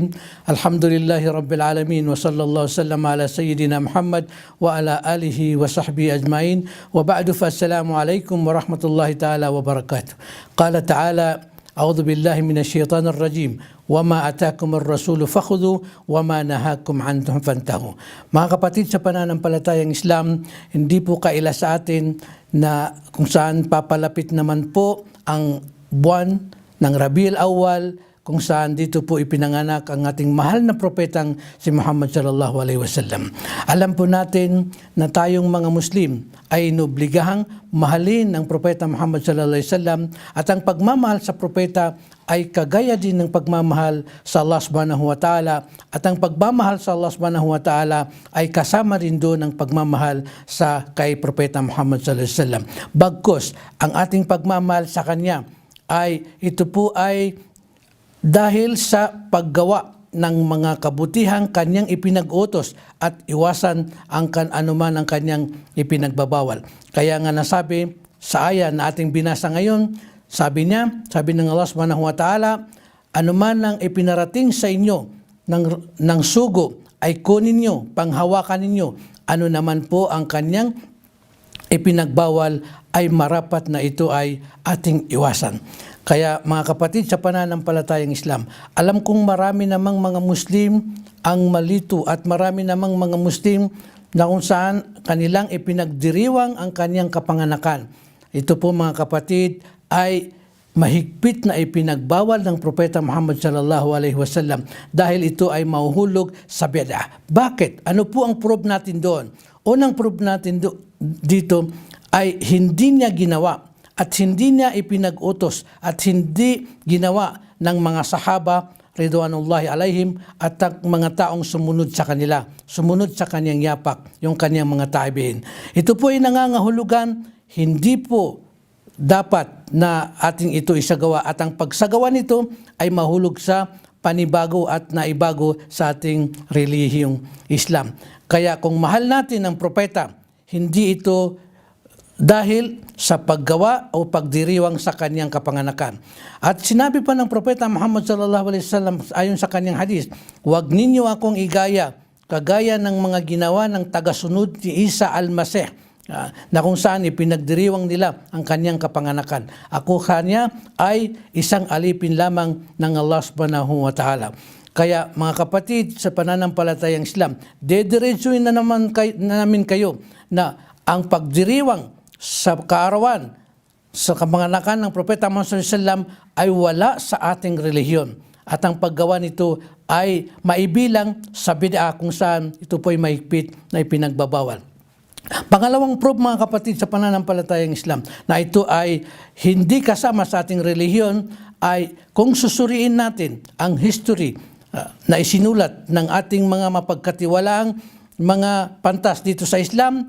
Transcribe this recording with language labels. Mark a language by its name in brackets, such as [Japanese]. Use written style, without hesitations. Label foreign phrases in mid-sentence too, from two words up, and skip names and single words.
[Arabic] الحمد لله رب العالمين، وصلى الله وسلم على سيدنا محمد وعلى آله وصحبه أجمعين، وبعد، فالسلام عليكم ورحمة الله تعالى وبركاته. قال تعالى: أعوذ بالله من الشيطان الرجيم. وما أتاكم الرسول فخذوا وما نهاكم عنه فانتهوا. [Filipino] Mga kapatid sa pananampalatayang Islam, hindi po kaila sa atin na kung saan papalapit naman po ang buwan ng Rabiul Awwal, kung saan dito po ipinanganak ang ating mahal na propetang si Muhammad [Arabic] صلى الله عليه وسلم. [Filipino] Alam po natin na tayong mga Muslim ay inobligahang mahalin ang propeta Muhammad [Arabic] صلى الله عليه وسلم, [Filipino] at ang pagmamahal sa propeta ay kagaya din ng pagmamahal sa Allah [Arabic] سبحانه وتعالى, [Filipino] at ang pagmamahal sa Allah [Arabic] سبحانه وتعالى [Filipino] ay kasama rin doon ang pagmamahal sa kay propeta Muhammad [Arabic] صلى الله عليه وسلم. [Filipino] Bagkus ang ating pagmamahal sa kanya ay ito po ay dahil sa paggawa ng mga kabutihang kanyang ipinag-utos at iwasan ang anuman ang kanyang ipinagbabawal. Kaya nga nasabi sa aya na ating binasa ngayon, sabi ng Allah [Arabic] سبحانه وتعالى, [Filipino] anuman ang ipinarating sa inyo ng sugo ay kunin nyo, panghawakan ninyo. Ano naman po ang kanyang ipinagbawal ay marapat na ito ay ating iwasan. Kaya mga kapatid sa pananampalatayang Islam, alam kong marami namang mga Muslim ang malito, at marami namang mga Muslim na kung saan kanilang ipinagdiriwang ang kanyang kapanganakan. Ito po mga kapatid ay mahigpit na ipinagbawal ng propeta Muhammad [Arabic] صلى الله عليه وسلم, [Filipino] dahil ito ay mahuhulog sa bid'ah. Bakit? Ano po ang proof natin doon? Unang proof natin dito ay hindi niya ginawa at hindi niya ipinag-utos at hindi ginawa ng mga sahaba [Arabic] رضوان الله عليهم [Filipino] at mga taong sumunod sa kanila, sumunod sa kanyang yapak, yung kanyang mga tabi'in. Ito po ay nangangahulugan, hindi po dapat na ating ito isagawa, at ang pagsagawa nito ay mahulog sa panibago at naibago sa ating relihiyong Islam. Kaya kung mahal natin ang propeta, hindi ito dahil sa paggawa o pagdiriwang sa kanyang kapanganakan. At sinabi pa ng propeta Muhammad [Arabic] صلى الله عليه وسلم [Filipino] ayon sa kanyang hadis, huwag ninyo akong igaya kagaya ng mga ginawa ng tagasunod ni Isa al-Masih, na kung saan ipinagdiriwang nila ang kanyang kapanganakan. Ako kanya ay isang alipin lamang ng Allah [Arabic] سبحانه وتعالى. [Filipino] Kaya mga kapatid sa pananampalatayang Islam, dediretsuin na namin kayo na ang pagdiriwang sa kaarawan, sa kapanganakan ng propeta Muhammad [Arabic] صلى الله عليه وسلم [Filipino] ay wala sa ating relihiyon. At ang paggawa nito ay maibilang sa bid'ah, kung saan ito po ay mahigpit na ipinagbabawal. Pangalawang proof mga kapatid sa pananampalatayang Islam na ito ay hindi kasama sa ating relihiyon ay kung susuriin natin ang history na isinulat ng ating mga mapagkatiwalaang mga pantas dito sa Islam.